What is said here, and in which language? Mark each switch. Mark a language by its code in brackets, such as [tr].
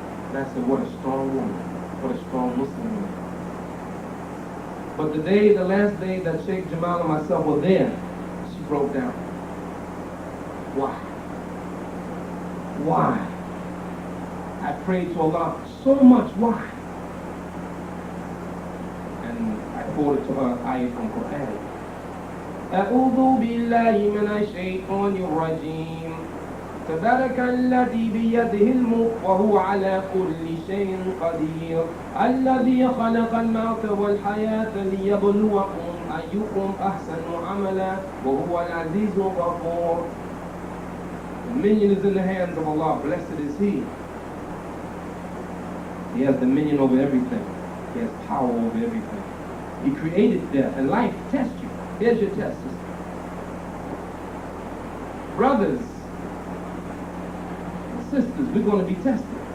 [en] And I said, what a strong woman. What a strong Muslim woman. But the last day that Sheikh Jamal and myself were there, she broke down. Why? Why? I prayed to Allah so much. Why? And I quoted to her ayah from Quran. [ar] أعوذ بالله من الشيطان الرجيم تبارك الذي بيده الملك وهو على كل شيء قدير الذي خلق الموت والحياة ليبلوكم أيكم أحسن عملا وهو العزيز الغفور. [en] Dominion is in the hands of Allah. Blessed is He. He has dominion over everything. He has power over everything. He created death and life to test you. Here's your test. Brothers, sisters, we're going to be tested.